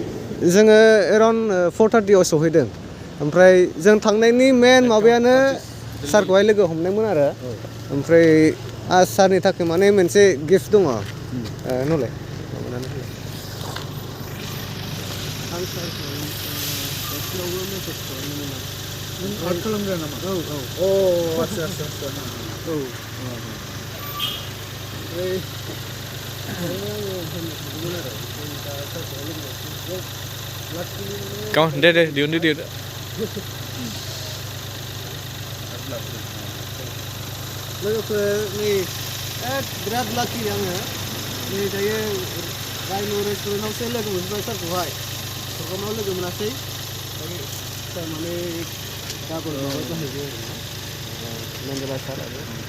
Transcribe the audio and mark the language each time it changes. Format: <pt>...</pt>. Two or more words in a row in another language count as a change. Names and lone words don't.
<brx>जोङो एराउन्ड 4:30 आव सहैदों ओमफ्राय जों थांनायनि मेन माबायानो सारखौहाय लोगो हमनायमोन आरो ओमफ्राय सारनि थाखाय माने मोनसे गिफ्ट दङ नलाय आं सारखौ एसेयावबो मेसेज खालामदोंमोन नों आर्ट खालामग्रा नामा औ आदसा औ</brx> <en>Come on, diundu.</en> <brx>लोगोफोर नै बिराद लाखि आङो नै दायो रायन' रेस्टुरेन्टआवसो लोगो मोनबाय सारखौहाय प्रग्रामाव लोगो मोनासै सार माने गाबोन माबा जाहैबाय मेंगला सार आरो</brx>